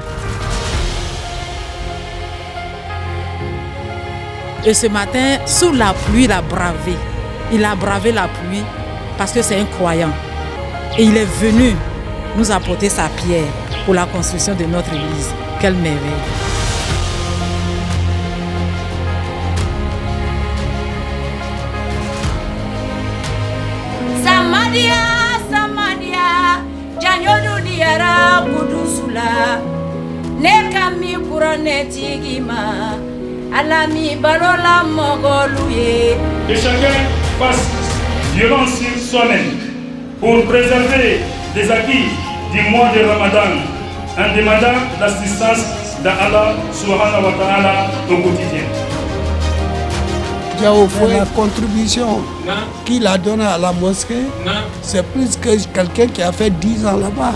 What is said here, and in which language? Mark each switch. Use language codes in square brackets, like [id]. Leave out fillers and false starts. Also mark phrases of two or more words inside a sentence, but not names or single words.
[fr] Et ce matin, sous la pluie, il a bravé. Il a bravé la pluie. Parce que c'est un croyant. Et il est venu nous apporter sa pierre pour la construction de notre église. Quelle merveille! Samadia, Samadia, Janyodu diara Budusula, Nekami Kuraneti Gima, Alami Balola Mogoluye. Que chacun fasse violence sur soi-même pour préserver les acquis du mois de Ramadan en demandant l'assistance d'Allah [ar] سبحانه وتعالى [fr] au quotidien. Diao Foué, la contribution qu'il a donnée à la mosquée, c'est plus que quelqu'un qui a fait 10 ans là-bas.